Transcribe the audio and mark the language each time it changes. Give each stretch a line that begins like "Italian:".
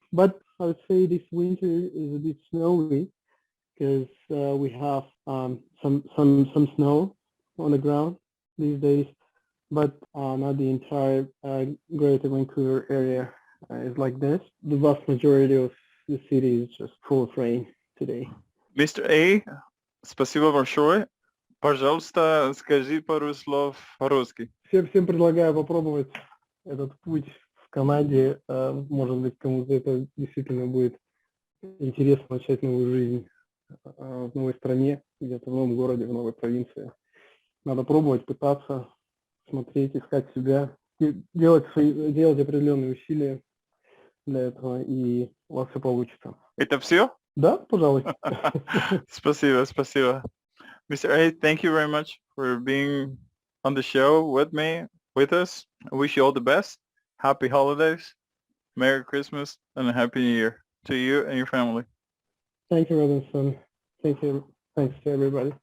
English: But I would say this winter is a bit snowy because we have some snow on the ground these days, but not the entire Greater Vancouver area is like this. The vast majority of the city is just full of rain today.
Russian: Mr. A, спасибо большое. Пожалуйста, скажи пару слов по-русски. Всем предлагаю попробовать этот путь в Канаде. Может быть, кому-то это действительно будет интересно начать новую жизнь в новой стране, где-то в новом городе, в новой провинции. Надо пробовать, пытаться, смотреть, искать себя, делать определенные усилия для этого, и у вас все получится. Это все? Да, пожалуй. Спасибо. Mr.
English: A, thank you very much for being on the show with us. I wish you all the best. Happy holidays, Merry Christmas, and a Happy New Year to you and your family. Thank you, Robinson. Thank you. Thanks to everybody.